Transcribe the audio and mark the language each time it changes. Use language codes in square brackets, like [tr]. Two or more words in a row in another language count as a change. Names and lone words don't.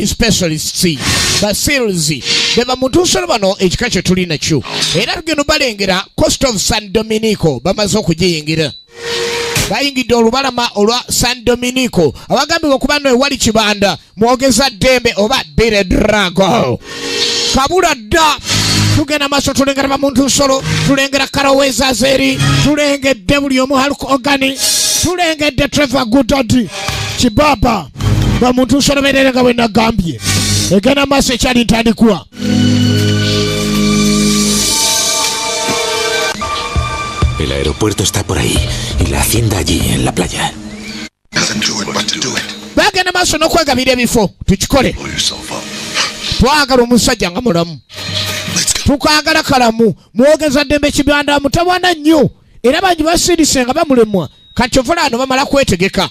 [lg] Specialists ba Seals beba muntu nsolo bano ekika kye tuli nakyo era tugenda balengera Coast of San Dominico bamaze okugiyingira bayingidde olubalama olwa San Dominico abagambibwa okuba no ewali kibanda mwogeza ddembe oba Bire Drago kabula dda tugenda maaso tulengera bamuntu nsolo tulengera Karaweza Zeri tulengedde buli omu Hulk Hogan tulengedde Trevor Goddard Kibaba bamuntu nsolo beerenga bwe nagambye egenda maaso ekyali ntandikwa. [es] El aeropuerto está por ahí y la hacienda allí en la playa. [lg] Bagenda maaso n'okwegabira ebifo tukikole. Twagala omusajja nga mulamu, tukagala kalamu, mwogeza ddembe kibanda mutawana nnyo era bangi basirise nga bamulemwa kati ovulaano bamala kwetegeka.